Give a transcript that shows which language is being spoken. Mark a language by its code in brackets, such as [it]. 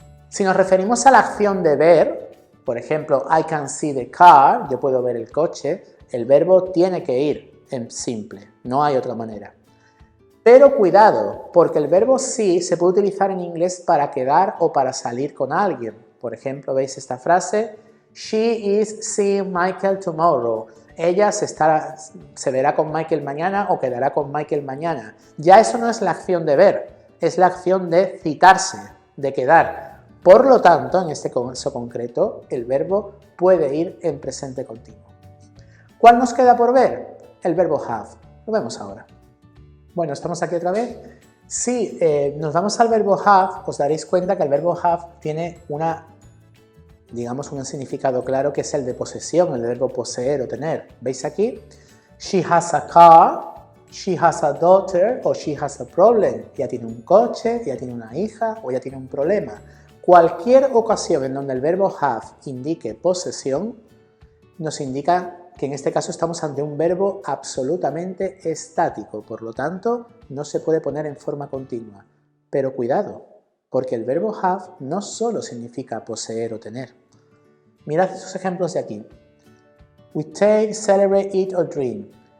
[es] Si nos referimos a la acción de ver, por ejemplo, [en] I can see the car, [es] yo puedo ver el coche, el verbo tiene que ir en simple, no hay otra manera. Pero cuidado, porque el verbo see se puede utilizar en inglés para quedar o para salir con alguien. Por ejemplo, ¿veis esta frase? [en] She is seeing Michael tomorrow. [es] Ella se verá con Michael mañana o quedará con Michael mañana. Ya eso no es la acción de ver, es la acción de citarse, de quedar. Por lo tanto, en este caso concreto, el verbo puede ir en presente continuo. ¿Cuál nos queda por ver? El verbo have. Lo vemos ahora. Bueno, ¿estamos aquí otra vez? Si nos vamos al verbo have, os daréis cuenta que el verbo have tiene un significado claro, que es el de posesión, el verbo poseer o tener. ¿Veis aquí? [en] She has a car, she has a daughter o she has a problem. [es] Ya tiene un coche, ya tiene una hija o ya tiene un problema. Cualquier ocasión en donde el verbo have indique posesión, nos indica que en este caso estamos ante un verbo absolutamente estático, por lo tanto no se puede poner en forma continua. Pero cuidado, porque el verbo have no solo significa poseer o tener. Mirad estos ejemplos de aquí. [en] We take, celebrate, eat or drink.